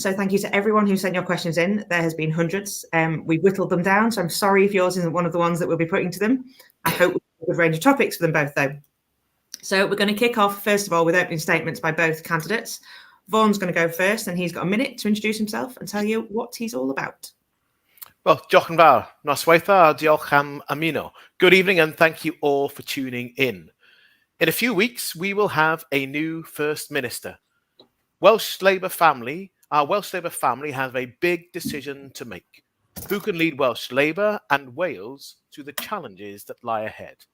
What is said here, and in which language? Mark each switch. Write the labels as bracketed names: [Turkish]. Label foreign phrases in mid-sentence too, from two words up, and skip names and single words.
[English] So thank you to everyone who sent your questions in. There has been hundreds. We've whittled them down. So I'm sorry if yours isn't one of the ones that we'll be putting to them. I hope we have a good range of topics for them both, though. So we're going to kick off, first of all, with opening statements by both candidates. Vaughan's going to go first, and he's got a minute to introduce himself and tell you what he's all about. Well, [Welsh] diolch yn fawr. Noswaith a diolch am ymuno. [English] Good evening, and thank you all for tuning in. In a few weeks, we will have a new First Minister. Our Welsh Labour family have a big decision to make. Who can lead Welsh Labour and Wales to the challenges that lie ahead?